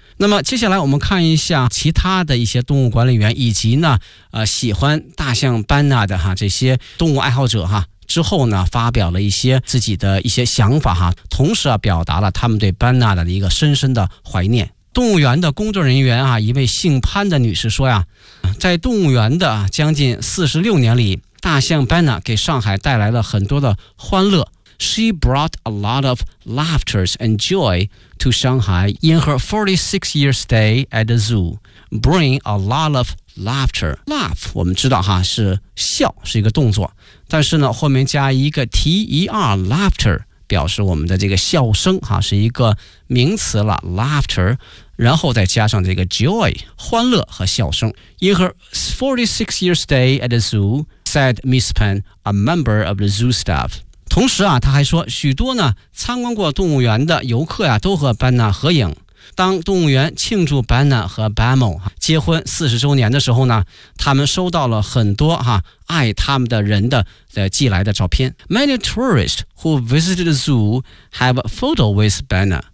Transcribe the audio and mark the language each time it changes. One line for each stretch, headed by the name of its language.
Chinese: 那么接下来我们看一下其他的一些动物管理员以及呢喜欢大象班纳的哈这些动物爱好者哈，之后呢发表了一些自己的一些想法哈，同时啊表达了他们对班纳的一个深深的怀念。动物园的工作人员啊，一位姓潘的女士说呀，在动物园的将近46年里，大象班纳给上海带来了很多的欢乐。
English: She brought a lot of laughter and joy to Shanghai in her 46 year stay at the zoo. Bring a lot of laughter.
Chinese: Laugh， 我们知道哈是笑，是一个动作，但是呢后面加一个 ter， laughter。表示我们的这个笑声哈，是一个名词了 laughter， 然后再加上这个 joy， 欢乐和笑声。
English: In her 46 year stay at the zoo, said Miss Pan, a member of the zoo staff。
Chinese: 同时啊他还说，许多呢参观过动物园的游客呀，都和班纳合影。当动物园庆祝班纳和 Bamo 结婚40周年的时候呢，他们收到了很多哈爱他们的人的寄来的照片。
English: Many tourists who visited the zoo have a photo with Banna.